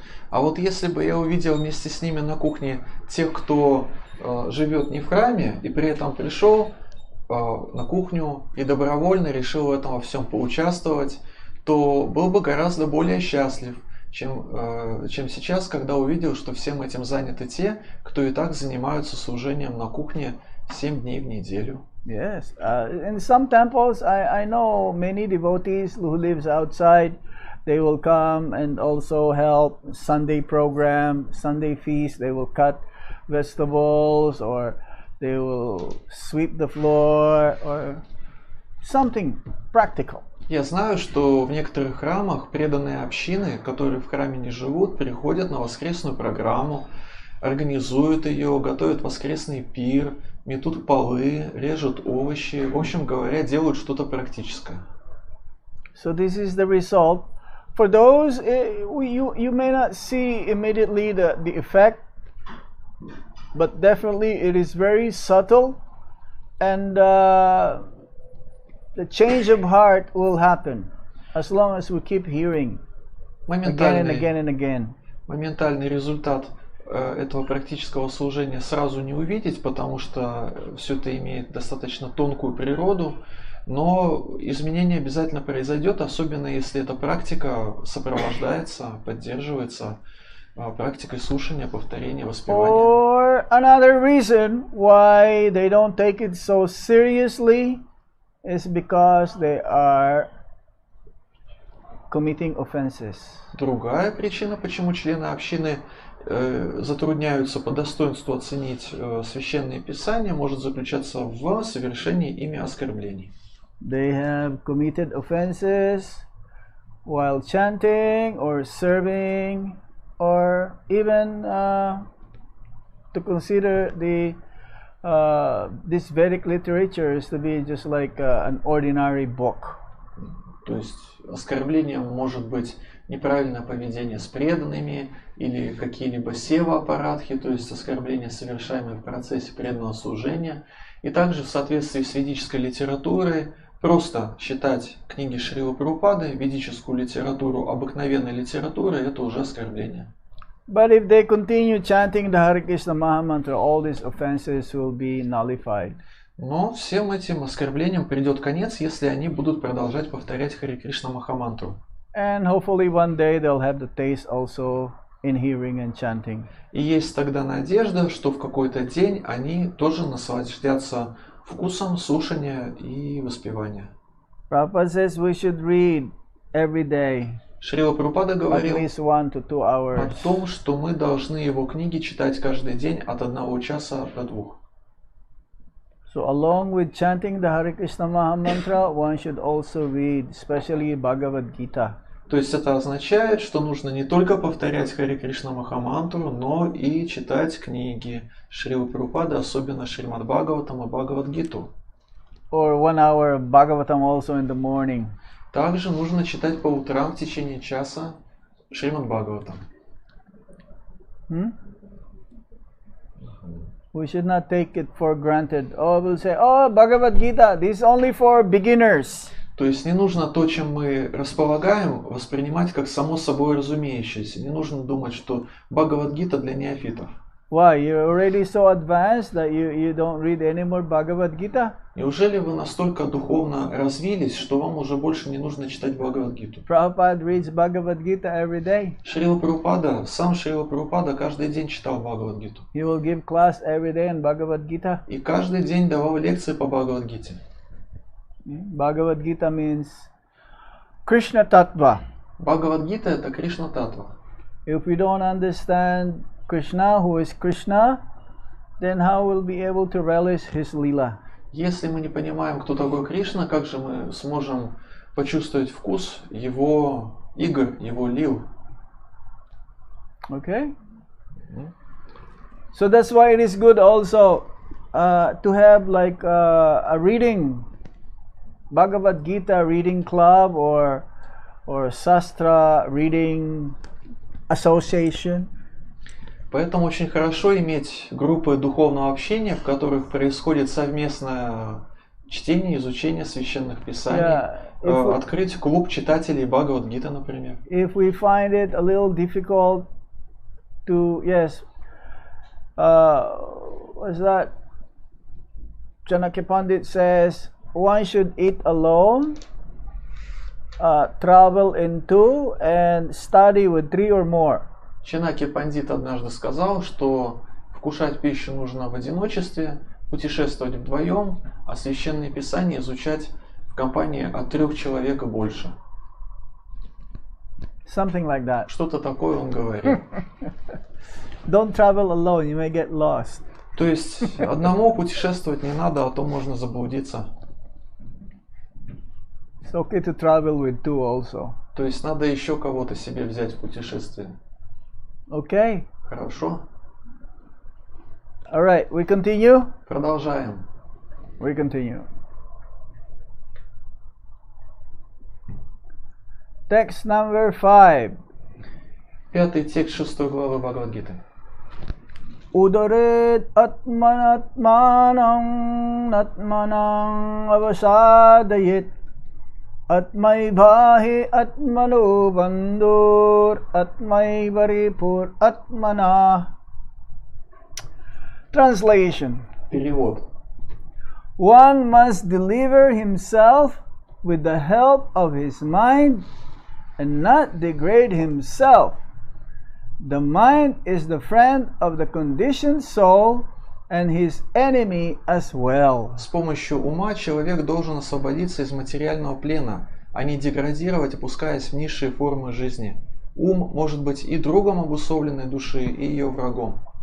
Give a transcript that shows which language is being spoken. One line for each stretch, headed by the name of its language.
Russian: А вот если бы я увидел вместе с ними на кухне тех, кто живет не в храме, и при этом пришел на кухню и добровольно решил в этом во всем поучаствовать, то был бы гораздо более счастлив, чем сейчас, когда увидел, что всем этим заняты те, кто и так занимаются служением на кухне 7 дней в неделю.
English: Yes, in some temples, I know many devotees who lives outside. They will come and also help Sunday program, Sunday feast. They will cut vegetables, or they will sweep the floor, or something practical.
Russian: Я знаю, что в некоторых храмах преданные общины, которые в храме не живут, приходят на воскресную программу, организуют ее, готовят воскресный пир, метут полы, режут овощи, в общем говоря, делают что-то практическое.
English: So this is the result. For those, you may not see immediately the effect, but definitely it is very subtle, and the change of heart will happen as long as we keep hearing again and again and again.
Russian: Моментальный результат этого практического служения сразу не увидеть, потому что все это имеет достаточно тонкую природу, но изменение обязательно произойдет, особенно если эта практика сопровождается, поддерживается практикой слушания, повторения, воспевания.
English: Or another reason why they don't take it so seriously is because they are committing offenses.
Russian: Другая причина, почему члены общины затрудняются по достоинству оценить священные писания, может заключаться в совершении ими оскорблений.
English: They have committed offenses while chanting or serving, or even to consider these Vedic literatures to be just like an ordinary book.
Russian: То есть оскорблением может быть неправильное поведение с преданными или какие-либо сева-аппаратхи, то есть оскорбления, совершаемые в процессе преданного служения. И также в соответствии с ведической литературой просто считать книги Шрилы Прабхупады, ведическую литературу, обыкновенной литературой, это уже оскорбление.
English: But if they continue chanting the Hare Krishna Mahamantra, all these offenses will be nullified.
Russian: Но всем этим оскорблениям придет конец, если они будут продолжать повторять Харе Кришна Махамантру.
English: And hopefully one day they'll have the taste also in hearing and chanting.
Russian: И есть тогда надежда, что в какой-то день они тоже наслаждятся вкусом слушания и воспевания.
English: Prabhupada says we should read every day
Russian: Шрила Прабхупада
English: at
Russian: говорил
English: least 1 to 2
Russian: о
English: hours.
Russian: том, что мы должны его книги читать каждый день от 1 часа до 2.
English: So along with chanting the Hare Krishna Mahamantra, one should also read, especially Bhagavad Gita.
Russian: То есть это означает, что нужно не только повторять Харе Кришна Махамантру, но и читать книги Шрилы Прабхупады, особенно Шримад Бхагаватам и Бхагавад-гиту.
English: Or 1 hour of Bhagavatam also in the morning.
Russian: Также нужно читать по утрам в течение часа Шримад Бхагаватам.
English: We should not take it for granted. Oh, we'll say, oh, Bhagavad Gita, this is only for beginners.
Russian: То есть не нужно то, чем мы располагаем, воспринимать как само собой разумеющееся. Не нужно думать, что Бхагавад-гита для неофитов.
English: Why? You're already so advanced that you don't read any more Bhagavad Gita?
Russian: Неужели вы настолько духовно развились, что вам уже больше не нужно читать Бхагавад-гиту?
English: Prabhupada reads Bhagavad Gita every day.
Russian: Шрила Прабхупада, сам Шрила Прабхупада каждый день читал Бхагавад-гиту.
English: He will give class every day in Bhagavad Gita.
Russian: И каждый день давал лекции по Бхагавад-гите.
English: Bhagavad Gita means Krishna Tattva.
Russian: Бхагавад-гита это Кришна Татва.
English: If we don't understand Krishna, who is Krishna, then how will we be able to relish his lila?
Russian: Если мы не понимаем, кто такой Кришна, как же мы сможем почувствовать вкус его игр, его лил?
English: Okay? So that's why it is good also to have like a reading, Bhagavad Gita reading club or Sastra reading association.
Russian: Поэтому очень хорошо иметь группы духовного общения, в которых происходит совместное чтение, изучение священных писаний. Открыть клуб читателей Бхагавад-гиты, например.
English: If we find it a little difficult to, what's that? Janaki Pandit says one should eat alone, travel in two, and study with 3 or more.
Russian: Чанаки Пандит однажды сказал, что вкушать пищу нужно в одиночестве, путешествовать вдвоем, а священные писания изучать в компании от 3 человек и больше.
English: Something like that.
Russian: Что-то такое он говорил.
English: Don't travel alone, you may get lost.
Russian: То есть одному путешествовать не надо, а то можно заблудиться.
English: It's okay to travel with 2 also.
Russian: То есть надо еще кого-то себе взять в путешествие.
English: Okay.
Russian: Хорошо.
English: All right, we continue.
Russian: Продолжаем.
English: We continue. Text number 5.
Russian: 5 текст 6 главы Бхагавад-гиты.
Sanskrit: Udaret atmanatmanam natmanam avasadayit Atmai bhahe atmano bandhur atmai varipur atmana.
English: Translation.
Russian: Перевод.
English: One must deliver himself with the help of his mind and not degrade himself. The mind is the friend of the conditioned soul and his enemy as well.
Russian: С помощью ума человек должен освободиться из материального плена, а не деградировать, опускаясь в низшие формы жизни. Ум может быть и другом обусловленной души, и ее врагом.